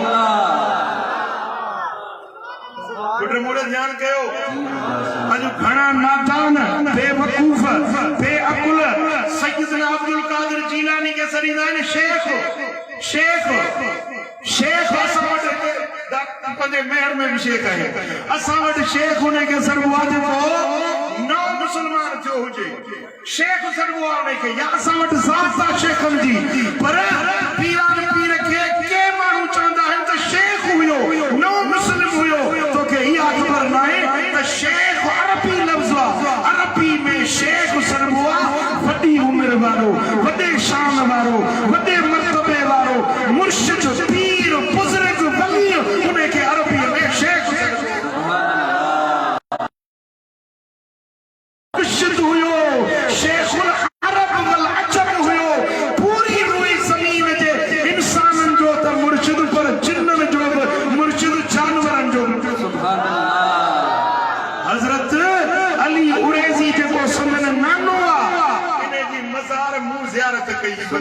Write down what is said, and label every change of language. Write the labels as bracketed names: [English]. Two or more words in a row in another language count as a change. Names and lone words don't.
[Sindhi] पुट मुड़े ध्यान कयो, अज घणा नादान, बेवकूफ, बेअकुल सैयदना अब्दुल कादिर जीलानी के सरींदा आहिनि शेख। शेख शेख असां वटि पंहिंजे महर में भी शेख है। असां वटि शेख उन खे सरबो आहे जेको नओ मुसलमान थियो हुजे, शेख सरबो आहे उन खे, या असां वटि ज़ात आहे शेखनि जी। पर पीरान पीर खे के माण्हू चवंदा आहिनि त शेख हुयो, नओ मुस्लिम हुयो। तोखे इहा ख़बर नाहे त शेख अरबी में शेख सरबुआ वॾी उम्र वारो, वॾे शान वारो, वॾे मर्तबे वारो मुर्शिद पीर बुज़ुर्ग वली उन्हें के अरबी में शेख मुर्शिद हुयो, [Arabic] شيخ العرب والعجم [Sindhi] हुयो। पूरी रुई ज़मीन जे इंसानन जो त मुर्शिद पर जिन्नन जो मुर्शिद जानवरन जो हजरत अली उरैज़ी जेको समन नानो आ इने जी मज़ार मुंह ज़ियारत कई।